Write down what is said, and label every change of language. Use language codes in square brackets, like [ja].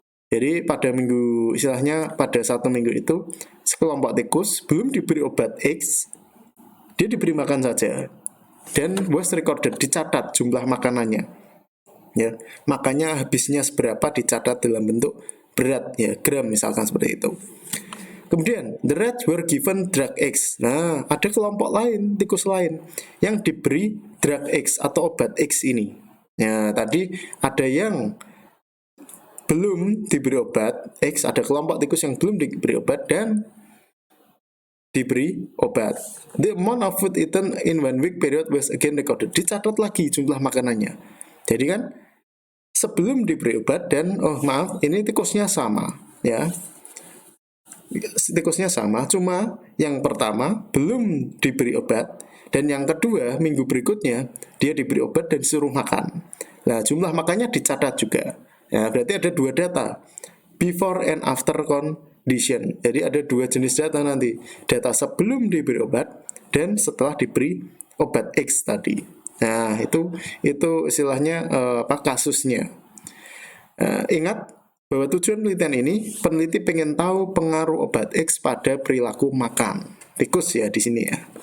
[id] Jadi pada minggu, istilahnya pada 1 minggu itu, sekelompok tikus belum diberi obat X, dia diberi makan saja, dan was recorded, dicatat jumlah makanannya ya, makanya habisnya seberapa dicatat dalam bentuk berat ya, gram misalkan seperti itu. [en] Kemudian the rats were given drug X. [id] Nah, ada kelompok lain, tikus lain yang diberi drug X atau obat X ini ya. Tadi ada yang belum diberi obat X, ada kelompok tikus yang belum diberi obat dan diberi obat. [en] The amount of food eaten in 1 week period was again recorded. [id] Dicatat lagi jumlah makanannya. Jadi kan sebelum diberi obat dan ini tikusnya sama ya. Tikusnya sama, cuma yang pertama belum diberi obat dan yang kedua minggu berikutnya dia diberi obat dan disuruh makan. Nah, jumlah makannya dicatat juga. Ya, berarti ada 2 data. [en] Before and after condition. [id] Jadi ada 2 jenis data nanti. Data sebelum diberi obat dan setelah diberi obat X tadi. Nah, itu istilahnya kasusnya. Ingat bahwa tujuan penelitian ini, peneliti pengen tahu pengaruh obat X pada perilaku makan tikus ya di sini ya.